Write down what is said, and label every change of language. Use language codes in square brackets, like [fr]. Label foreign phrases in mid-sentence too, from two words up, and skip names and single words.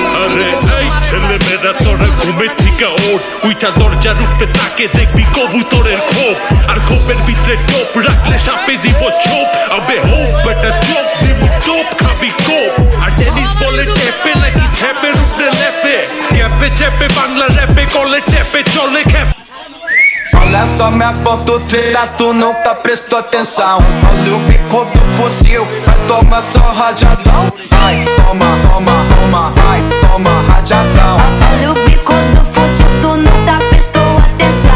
[bn] আরে এই ছেলে মেয়েরা তোরা ঘুমে থেকে ওঠ, উইটা দরজার উপরে তাকে দেখবি কবুতরের খোপ, আর খোপের ভিতরে টোপ রাখলে সাপে দিব ছোপ। আবে হোপ বেটা চোপ দিব চোপ, খাবি কোপ। আর টেনিস বলে টেপে নাকি ছেপের উপরে লেপে, ক্যাপে চেপে বাংলা র্যাপে কলে টেপে চলে খ্যাপ। [pt] Olha só minha ponta treta, tu nunca prestou atenção. Olha o bico do fuzil, vai tomar só rajadão. Vai, toma, toma, toma, vai, toma rajadão. Olha o bico do fuzil, tu nunca prestou atenção.